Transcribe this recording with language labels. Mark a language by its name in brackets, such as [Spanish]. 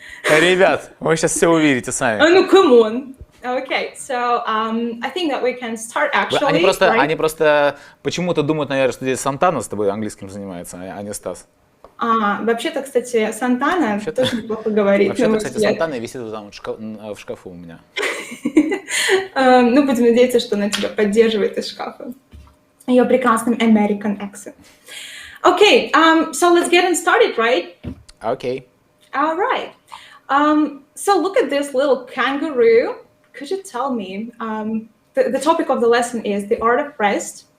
[Russian] Ребят, вы сейчас все увидите сами. [English] Come on. Okay, so I think that we can start actually. [Russian] Они просто почему-то думают, наверное, что здесь Сантана с тобой английским занимается, а не Стас. Вообще-то, кстати, Сантана тоже неплохо говорит. Вообще-то, кстати, Сантана висит там в шкафу у меня. Ну, будем надеяться, что она тебя поддерживает из шкафа. Ее прекрасным [English] American accent. Okay, so let's get started, right? Okay. All right. So look at this little kangaroo. Could you tell me, the topic of the lesson is the art of rest.